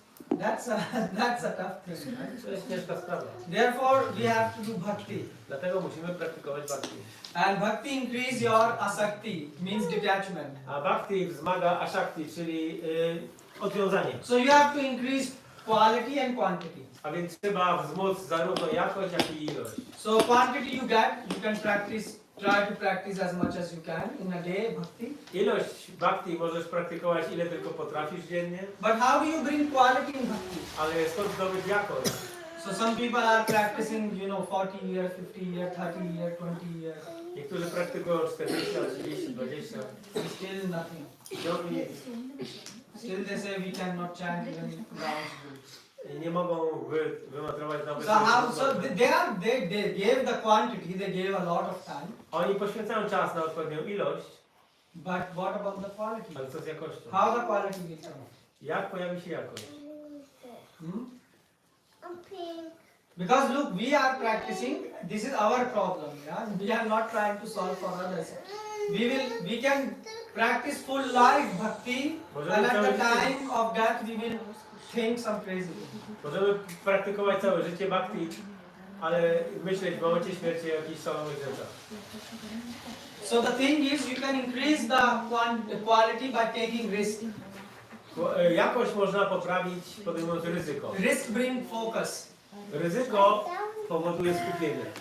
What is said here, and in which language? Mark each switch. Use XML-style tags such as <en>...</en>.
<en>That's a tough thing, right?</en> <pl>To jest ciężka sprawa.</pl> <en>Therefore, we have to do bhakti.</en> <pl>Dlatego musimy praktykować bhakti.</pl> <en>And bhakti increase your asakti, means detachment.</en> <pl>A bhakti wzmaga ashakti, czyli odwiązanie.</pl> <en>So you have to increase quality and quantity.</en> <pl>A więc trzeba wzmóc zarówno jakość, jak i ilość.</pl> <en>So quantity you get, you can try to practice as much as you can in a day, bhakti.</en> <pl>Ilość bhakti możesz praktykować ile tylko potrafisz dziennie,</pl> <en>But how do you bring quality in bhakti?</en> <pl>ale skąd zdobyć jakość?</pl> <en>So some people are practicing, 40 years, 50 years, 30 years, 20 years.</en> <pl>Niektórzy praktykują 40, 30, 20.</pl> <en>Still nothing.</en> <pl>Ciągle nic.</pl> <en>Still they say we cannot chant even rounds.</en> <pl>I nie mogą wymatrować nawet.</pl> <en>So how? So they gave the quantity. They gave a lot of time.</en> <pl>Oni poświęcają czas na odpowiednią ilość,</pl> <en>But what about the quality?</en> <pl>ale co z jakością?</pl> <en>How the quality will come?</en> <pl>Jak pojawi się jakość? Hmm?</pl> <en>Because look, we are practicing. This is our problem. Yeah, we are not trying to solve for others. We can practice full life bhakti, and at the time of death we will think some crazy.</en> <pl>Możemy praktykować całe życie bhakti, ale myśleć w momencie śmierci o jakichś szalonych rzeczach.</pl> <en>So the thing is, you can increase the quality by taking risk.</en> <pl>Jakość można poprawić podejmując ryzyko.</pl> <en>Risk bring focus.</en> <pl>Ryzyko powoduje skupienie.</pl>